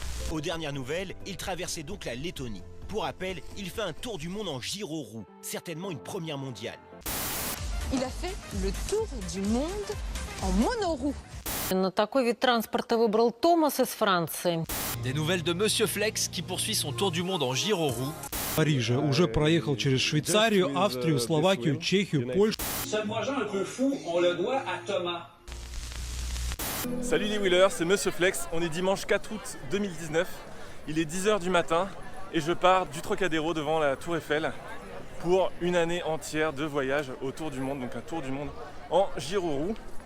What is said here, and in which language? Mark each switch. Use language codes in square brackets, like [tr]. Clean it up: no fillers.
[fr] Aux dernières nouvelles, il traversait donc la Lettonie. Pour rappel, il fait un tour du monde en gyroroue, certainement une première mondiale. Il a fait le tour du monde en monoroue. [ru] Такой вид транспорта выбрал Томас из Франции. [fr] Des nouvelles de Monsieur Flex qui poursuit son tour du monde en gyroroue. [ru] Париже уже проехал через Швейцарию, Австрию, Словакию, Чехию, Польшу. [fr] Ce projet un peu fou, on le doit à Thomas. Salut les wheelers, c'est Monsieur Flex, on est dimanche 4 août 2019, il est 10h du matin et je pars du Trocadéro devant la Tour Eiffel pour une année entière de voyage autour du monde, donc un tour du monde en gyroroue.